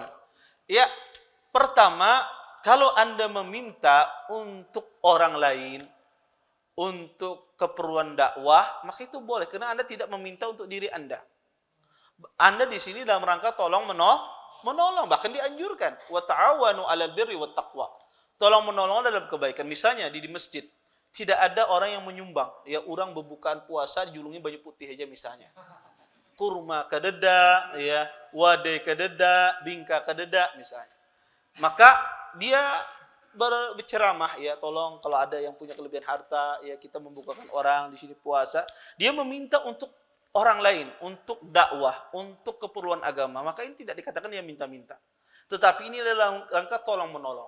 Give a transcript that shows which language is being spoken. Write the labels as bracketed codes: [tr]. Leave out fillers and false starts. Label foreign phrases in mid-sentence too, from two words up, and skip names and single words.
[id] Ya, pertama, kalau Anda meminta untuk orang lain, untuk keperluan dakwah, maka itu boleh karena Anda tidak meminta untuk diri Anda. Anda di sini dalam rangka tolong menolong, bahkan dianjurkan [ar] وتعاونوا على البر والتقوى. [id] Tolong menolong dalam kebaikan. Misalnya di masjid tidak ada orang yang menyumbang, [bjn] ya orang berbukaan puasa dijulungi baju putih aja misalnya. Kurma kadeda, ya, wadai kadeda, bingka kadeda misalnya. [id] Maka dia berceramah, ya tolong kalau ada yang punya kelebihan harta, ya kita membukakan orang di sini puasa. Dia meminta untuk orang lain, untuk dakwah, untuk keperluan agama. Maka ini tidak dikatakan dia minta-minta. Tetapi ini adalah rangka tolong menolong.